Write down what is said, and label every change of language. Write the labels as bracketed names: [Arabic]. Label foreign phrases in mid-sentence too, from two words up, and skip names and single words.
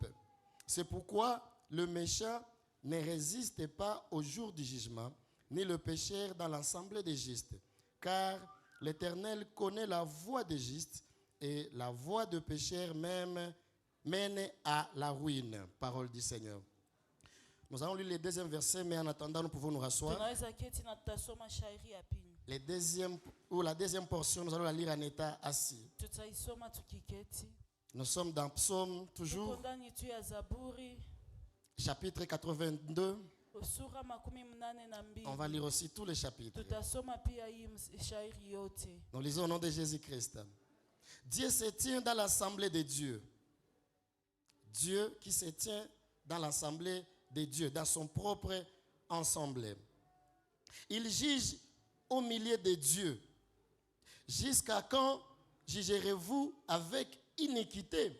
[French] C'est pourquoi le méchant ne résiste pas au jour du jugement, ni le pécheur dans l'assemblée des justes. Car l'Éternel connaît la voie des justes et la voie de pécheur même mène à la ruine. Parole du Seigneur. Nous allons lire le deuxième verset, mais en attendant, nous pouvons nous rasseoir. [Swahili] Tunaweza keti na tutasoma shairi ya pili. [French] La deuxième portion, nous allons la lire en état assis. [Swahili] Tutaisoma tukiketi. [French] Nous sommes dans Psaume, [Swahili] Tuko [French] toujours, [Swahili] ndani tu ya Zaburi [French] chapitre 82. [Swahili] sura 82. [French] On va lire aussi tous les chapitres. [Swahili] Tutasoma pia hii shairi yote. [French] Nous lisons au nom de Jésus-Christ. Dieu se tient dans l'assemblée des dieux. Dieu qui se tient dans l'assemblée des dieux, dans son propre ensemble. Il juge au milieu des dieux. Jusqu'à quand jugerez-vous avec iniquité?